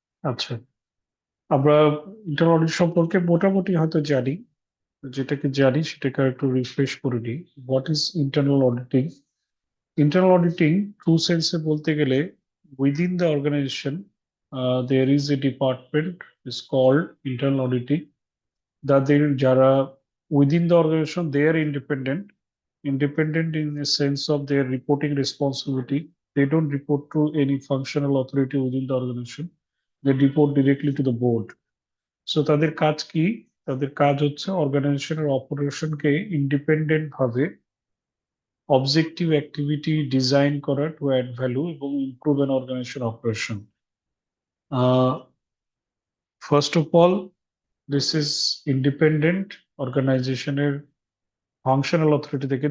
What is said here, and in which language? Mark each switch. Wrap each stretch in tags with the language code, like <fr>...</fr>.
<bn>আচ্ছা, আমরা internal audit সম্পর্কে মোটামুটি হয়তো জানি, যেটাকে জানি সেটাকে একটু রিফ্রেশ করে নিই।</bn> <en>What is internal auditing? Internal auditing true সেন্সে</en> <bn>বলতে গেলে</bn> <en>Within the organization there is a department is called internal auditing.</en> <bn>তাদের যারা</bn> <en>Within the organization they are independent in the sense of their reporting responsibility. They don't report to any functional authority within the organization. They report directly to the board.</en> <bn>So তাদের কাজ কি? তাদের কাজ হচ্ছে অর্গানাইজেশনের অপারেশনকে independent ভাবে objective activity design করা</bn> <en>to add value</en> <bn>এবং improve an organisation operation.</bn> <en>First of all, this is independent অর্গানাইজেশনের functional authority থেকে।</en>